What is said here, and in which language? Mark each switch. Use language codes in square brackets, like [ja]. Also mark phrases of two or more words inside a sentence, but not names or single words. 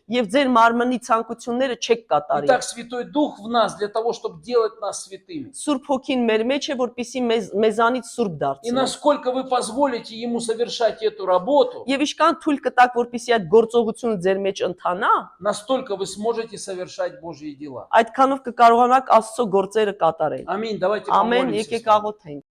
[hy] եւ ձեր մարմնի ցանկությունները չեք կատարի։ [ru] Итак, Святой Дух в нас для того, чтобы делать нас святыми. [hy] Սուրբ Հոգին մեր մեջ է, որպեսզի մեզանից սուրբ [ru] И [hy] դարձնի։ [ru] насколько вы позволите Ему совершать эту работу, [hy] Եվ իշքան թույլ կտակ, որպեսզի այդ գործողությունը ձեր մեջ ընթանա, [ru] настолько вы сможете совершать Божьи дела. [hy] այդքանով կկարողանաք Աստծո գործերը կատարել։ [ru] Ամին, давайте [hy] Ամեն, [ru] помолимся. [hy] եկեք [ru] с вами. [hy] աղոթենք։